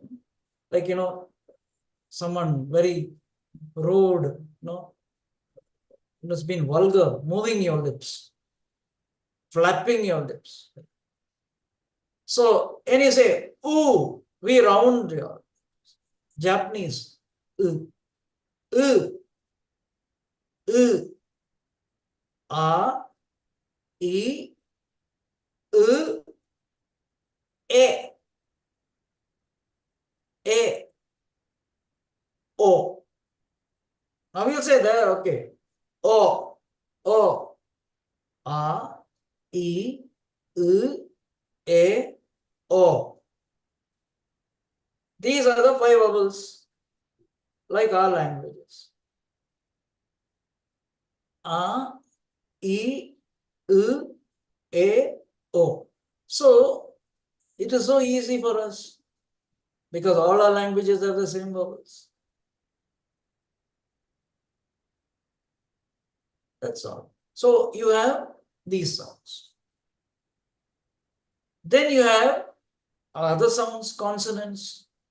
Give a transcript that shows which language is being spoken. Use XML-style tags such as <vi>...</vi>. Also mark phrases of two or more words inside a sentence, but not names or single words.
<en>Like, someone very rude, it has been vulgar, moving your lips, flapping your lips. So, and you say, ooh, we round your Japanese, a, e, e, o. Now we'll say that, okay. O, a, e, o. These are the 5 vowels, like our languages. A, e, o. So it is so easy for us because all our languages have the same vowels. That's all. So you have these sounds. Then you have other sounds, consonants.</en>